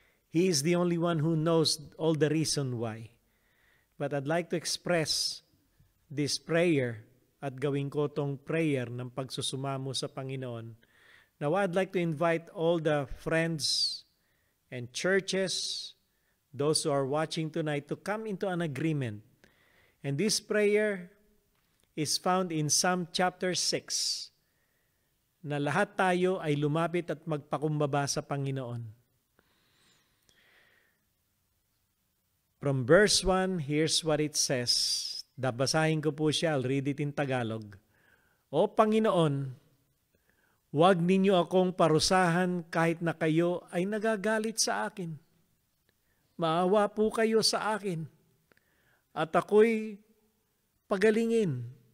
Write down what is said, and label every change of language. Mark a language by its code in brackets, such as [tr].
[en] He is the only one who knows all the reason why. But I'd like to express this prayer at gawin ko tong prayer ng pagsusumamo sa Panginoon. Now I'd like to invite all the friends and churches, those who are watching tonight, to come into an agreement. And this prayer is found in Psalm chapter 6. [tl] Na lahat tayo ay lumapit at magpakumbaba sa Panginoon. [en] From verse 1, here's what it says. Basahin ko po siya, I'll read it in Tagalog. [tl] O Panginoon, huwag ninyo akong parusahan kahit na kayo ay nagagalit sa akin. Maawa po kayo sa akin at ako'y pagalingin.